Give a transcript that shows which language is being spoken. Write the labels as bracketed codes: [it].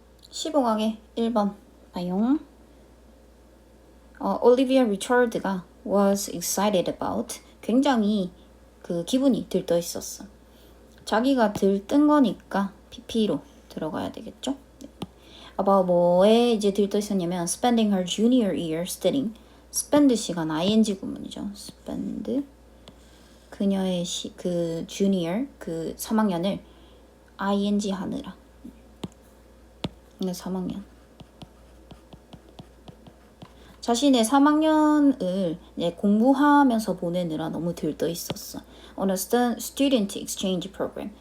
[ko] 15강의 1번 봐용. 올리비아 리처드가 [en] was excited about [ko] 굉장히 그 기분이 들떠 있었어. 자기가 들뜬 거니까 PP로 들어가야 되겠죠? [en] about [ko] 뭐에 이제 들떠 있었냐면 [en] spending her junior year studying. [ko] spend 시간 ing 구문이죠. spend 그녀의 그 junior 그 3학년을 ing 하느라. 3학년. 자신의 3학년을 공부하면서 보내느라 너무 들떠 있었어. [en] On a student exchange program.